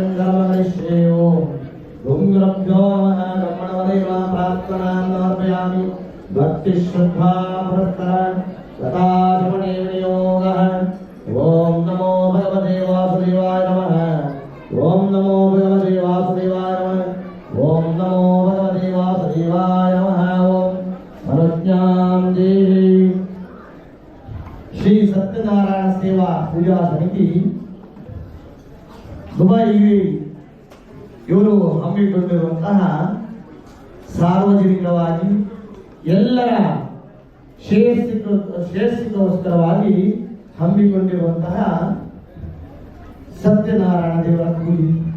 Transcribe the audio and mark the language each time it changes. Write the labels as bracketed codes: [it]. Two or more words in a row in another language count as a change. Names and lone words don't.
[sa] धर्मनिश्चयो गुरुभ्यो नमः ब्रह्मणवदेव प्रार्थनां समर्पयामि भक्तिश्रद्धा पुरस्कारान् कथाश्रवणे विनियोगः ओम नमो भगवते वासुदेवाय नमः ओम नमो भगवते वासुदेवाय नमः ओम नमो भगवते वासुदेवाय नमः ओम मनोज्ञां देहि [kn] श्री सत्यनारायण सेवा पूजा समिति ದುಬೈಗೆ ಇವರು ಹಮ್ಮಿಕೊಂಡಿರುವಂತಹ ಸಾರ್ವಜನಿಕವಾಗಿ ಎಲ್ಲರ ಶ್ರೇಯಸ್ಸಿಗೋಸ್ಕರವಾಗಿ ಹಮ್ಮಿಕೊಂಡಿರುವಂತಹ ಸತ್ಯನಾರಾಯಣ ದೇವರ ಪೂಜೆ